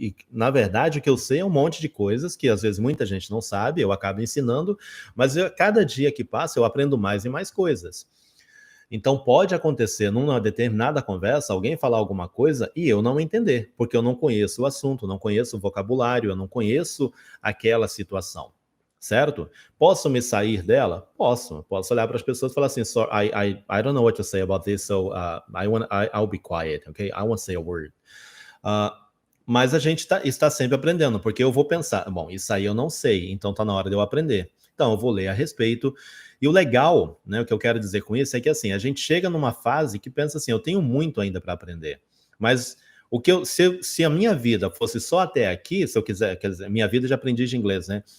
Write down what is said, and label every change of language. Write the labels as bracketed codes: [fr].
[pt] Na verdade, o que eu sei é um monte de coisas que às vezes muita gente não sabe, eu acabo ensinando, mas cada dia que passa eu aprendo mais e mais coisas. Então pode acontecer numa determinada conversa alguém falar alguma coisa e eu não entender, porque eu não conheço o assunto, não conheço o vocabulário, eu não conheço aquela situação, certo? Posso me sair dela? Posso olhar para as pessoas e falar assim, [en] so, I don't know what to say about this, so I'll be quiet, okay? I won't say a word. [pt] Mas a gente está sempre aprendendo, porque eu vou pensar, bom, isso aí eu não sei, então está na hora de eu aprender. Então eu vou ler a respeito. E o legal, né, o que eu quero dizer com isso é que assim, a gente chega numa fase que pensa assim, eu tenho muito ainda para aprender. Mas se a minha vida fosse só até aqui, se eu quiser, quer dizer, minha vida de aprendiz de inglês, né?